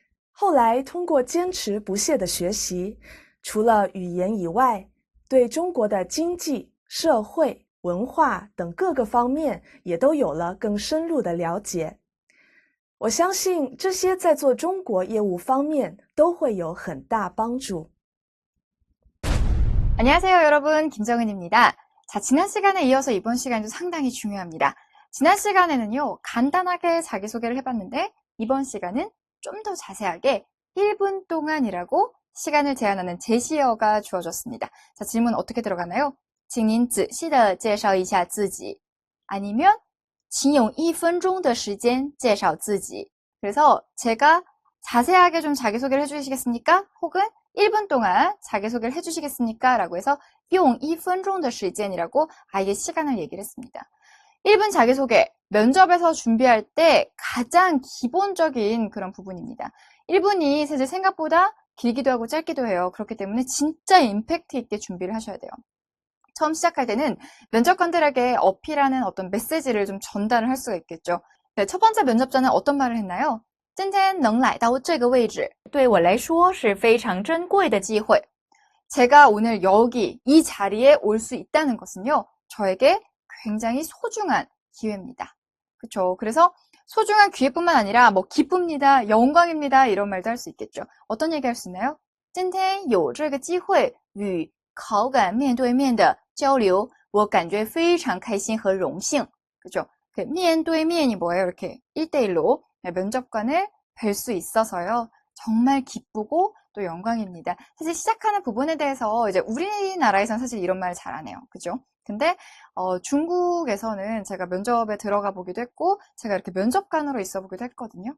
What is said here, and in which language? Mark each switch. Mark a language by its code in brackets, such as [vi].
[zh] 后来通过坚持不懈的学习，除了语言以外，对中国的经济、社会、文化等各个方面也都有了更深入的了解。我相信这些在做中国业务方面都会有很大帮助。 [ko] 안녕하세요, 여러분. 김정은입니다. 자, 지난 시간에 이어서 이번 시간도 상당히 중요합니다. 지난 시간에는요, 간단하게 자기소개를 해봤는데 이번 시간은 좀 더 자세하게 1분 동안이라고 시간을 제한하는 제시어가 주어졌습니다. 자, 질문 어떻게 들어가나요? [zh] 请您仔细地介绍一下自己 [ko] 아니면 [zh] 请用1分钟的时间介绍自己 [ko] 그래서 제가 자세하게 좀 자기소개를 해주시겠습니까? 혹은 1분 동안 자기소개를 해주시겠습니까? 라고 해서 [zh] 用1分钟的时间 [ko] 이라고 아예 시간을 얘기를 했습니다. 1분 자기소개, 면접에서 준비할 때 가장 기본적인 그런 부분입니다. 1분이 사실 생각보다 길기도 하고 짧기도 해요. 그렇기 때문에 진짜 임팩트 있게 준비를 하셔야 돼요. 처음 시작할 때는 면접관들에게 어필하는 어떤 메시지를 좀 전달을 할 수가 있겠죠. 네, 첫 번째 면접자는 어떤 말을 했나요? [zh] 今天能来到这个位置对我来说是非常珍贵的机会 [ko] 제가 오늘 여기 이 자리에 올 수 있다는 것은요, 저에게 굉장히 소중한 기회입니다. 그렇죠? 그래서 소중한 기회뿐만 아니라 뭐 기쁩니다, 영광입니다 이런 말도 할 수 있겠죠. 어떤 얘기 할 수 있나요? [zh] 今天有这个机会与考官面对面的交流我感觉非常开心和荣幸 [ko] 그렇죠? 그面对面이 뭐예요? 이렇게 1대1로 면접관을 뵐 수 있어서요. 정말 기쁘고 또 영광입니다. 사실 시작하는 부분에 대해서 이제 우리나라에선 사실 이런 말 잘 안 해요. 그죠? 근데 중국에서는 제가 면접에 들어가 보기도 했고 제가 이렇게 면접관으로 있어 보기도 했거든요.